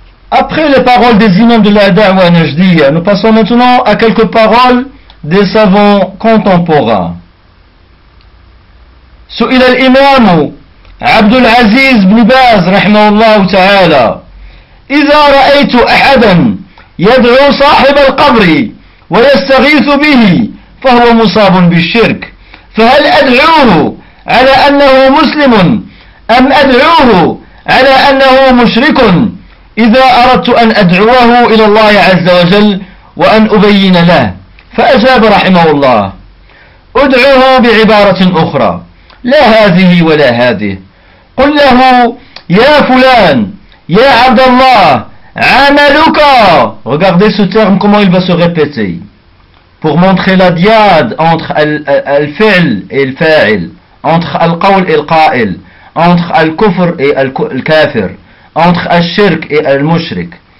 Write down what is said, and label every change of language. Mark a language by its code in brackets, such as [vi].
[fr] Après les paroles des imams de la da'wa najdiya, nous passons maintenant à quelques paroles des savants contemporains. [ar] سُئِلَ الْإِمَامُ عبد العزيز بن باز رحمه الله تعالى إذا رأيت أحدا يدعو صاحب القبر ويستغيث به فهو مصاب بالشرك فهل أدعوه على أنه مسلم أم أدعوه على أنه مشرك إذا أردت أن أدعوه إلى الله عز وجل وأن أبين له فأجاب رحمه الله أدعوه بعبارة أخرى لا هذه ولا هذه قل له يا فلان يا عبد الله عملك. [fr] Regardez ce terme, comment il va se répéter pour montrer la diade entre al-fi'l et al-fa'il, entre al-qawl et al-qa'il, entre al-kufr et al-kafir, entre al-shirk et al-mushrik.